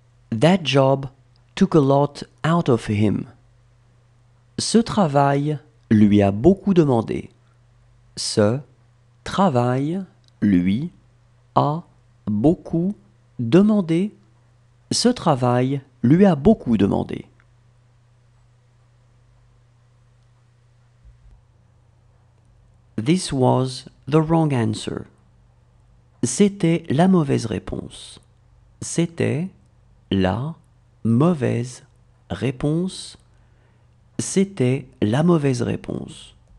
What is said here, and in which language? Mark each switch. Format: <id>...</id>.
<en>That job took a lot out of him.</en> <fr>Ce travail lui a beaucoup demandé. Ce travail lui a beaucoup demandé. Ce travail lui a beaucoup demandé.</fr> <en>This was the wrong answer.</en> <fr>C'était la mauvaise réponse. C'était la mauvaise réponse. C'était la mauvaise réponse.</fr>